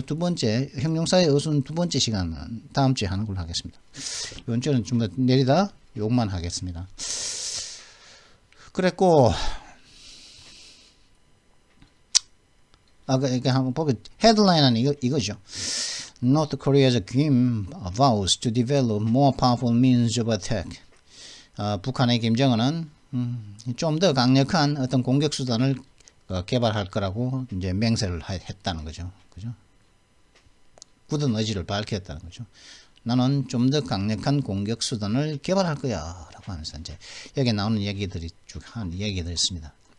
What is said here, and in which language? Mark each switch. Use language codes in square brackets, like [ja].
[ko] 두 번째 형용사의 어순 두 번째 시간은 다음 주에 하는 걸로 하겠습니다. 이번 주는 좀 더 내리다 욕만 하겠습니다. 그랬고 이게 한번 보고 헤드라인은 이거죠. [en] North Korea's Kim vows to develop more powerful means of attack. [ko] 북한의 김정은은 좀 더 강력한 어떤 공격 수단을 개발할 거라고 이제 맹세를 했다는 거죠. 그죠? 굳은 의지를 밝혔다는 거죠. 나는 좀 더 강력한 공격 수단을 개발할 거야라고 하면서 이제 여기 나오는 얘기들이 쭉 한 얘기들이 있습니다.